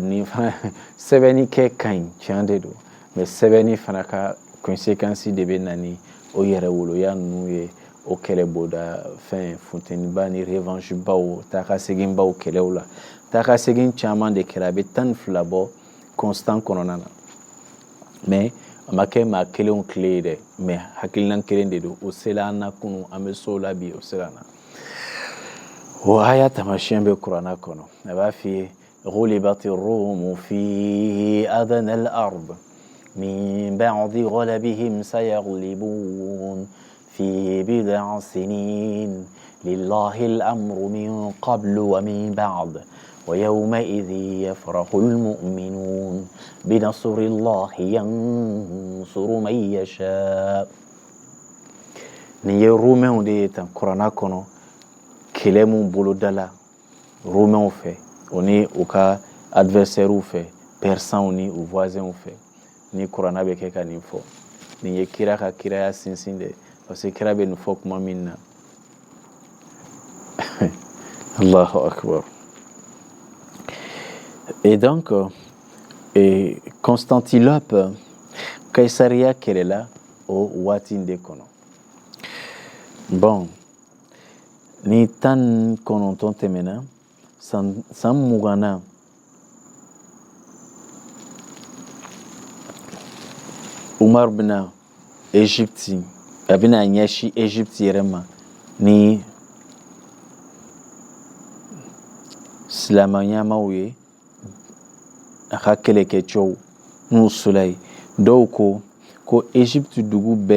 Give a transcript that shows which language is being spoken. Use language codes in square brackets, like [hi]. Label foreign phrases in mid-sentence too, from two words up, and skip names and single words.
[bm] ni fana sɛbɛnni kɛ ka ɲi tiɲɛ de don mais sɛbɛnni fana ka conséquence de bɛ na ni o yɛrɛ woloya ninnu ye o kɛlɛbɔda fɛn funteniba ni revanche baw taakasegin baw kɛlɛw la taakasegin caman de kɛra a bɛ 12 bɔ constant kɔnɔna na mais a ma kɛ maa kelenw tile ye dɛ mais hakilina kelen de don o sela an na kunu an bɛ so la bi o sera na o aya tamasiyɛn bɛ kuranna kɔnɔ a b'a f'i ye [ar] غلبت الروم في أدنى الأرض من بعد غلبهم سيغلبون في بضع سنين لله الأمر من قبل ومن بعد ويومئذ يفرح المؤمنون بنصر الله ينصر من يشاء [bm] ni ye romainw de ye tan kuranna kɔnɔ kɛlɛ mun boloda la romainw fɛ o ni u ka adversaires fɛ persanw ni u voisins fɛ ni kuranna bɛ kɛ ka nin fɔ nin ye kira ka kiraya sinsin de [fr] parce que [bm] kira bɛ nin fɔ kuma min na [ar] الله أكبر. [fr] Et donc [bm] Constantinople Kaisaria kɛlɛla o waati in de kɔnɔ bon ni 19 tɛmɛna san 20 Umar bɛna Égypte a bɛna ɲɛsin Égypte yɛrɛ ma ni silamɛɲamaw ye a ka kɛlɛkɛcɛw n'u sola ye dɔw ko Égypte dugu